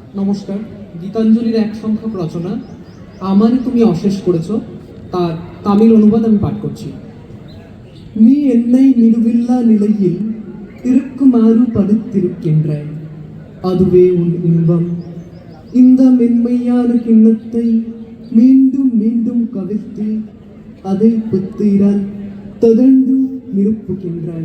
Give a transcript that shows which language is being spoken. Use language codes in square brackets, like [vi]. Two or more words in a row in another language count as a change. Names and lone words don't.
[bn] নমস্কার। গীতাঞ্জলির এক সংখ্যক রচনা আমারে তুমি অশেষ করেছ, তার তামিল অনুবাদ আমি পাঠ করছি। [ta] நீ என்னை நிறுவில்லா நிலையில் இருக்குமாறு படுத்திருக்கின்றாய், அதுவே உன் இன்பம். இந்த மென்மையான கிண்ணத்தை மீண்டும் மீண்டும் கவிழ்த்து அதை புத்திரால் தொடர்ந்து நிரப்புகின்றாய்.